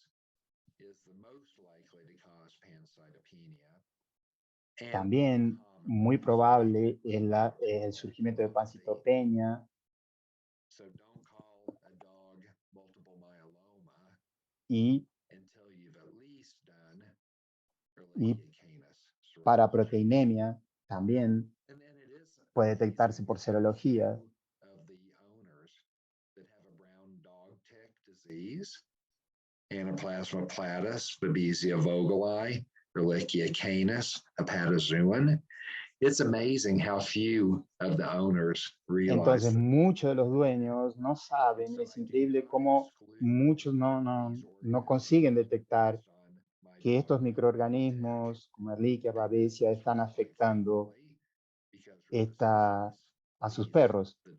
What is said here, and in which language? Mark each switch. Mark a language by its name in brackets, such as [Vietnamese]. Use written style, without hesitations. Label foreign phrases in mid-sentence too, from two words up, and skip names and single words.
[Spanish] También muy probable es el surgimiento de pancitopenia y para proteinemia también puede detectarse por serología. Anaplasma platus, Babesia vogeli, Ehrlichia canis, hepatozoon. [English] It's amazing how few of the owners realize. [Spanish] Entonces, muchos de los dueños no saben, es increíble cómo muchos no consiguen detectar que estos microorganismos como Ehrlichia, Babesia están afectando a sus perros.